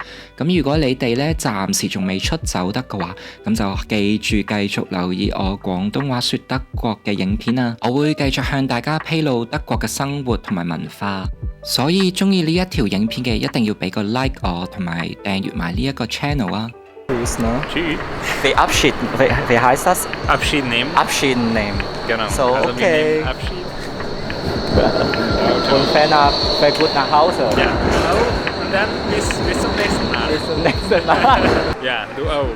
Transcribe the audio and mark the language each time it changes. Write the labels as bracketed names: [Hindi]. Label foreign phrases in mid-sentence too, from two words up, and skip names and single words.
[Cantonese] 咁如果你哋咧暫時仲未出走得嘅話，咁就記住繼續留意我廣東話說德國嘅影片啊！我會繼續向大家披露德國嘅生活同埋文化，所以中意呢一條影片嘅一定要俾個 like 我，同埋訂閱埋呢一個 channel 啊！Tschüss. [German] Wir heißt das? Abschied nehmen. Abschied nehmen. Genau. So, also okay. Abschied. Und fahr gut nach Hause. Ja, und dann bis zum nächsten Mal. Bis zum nächsten Mal. Ja, du auch.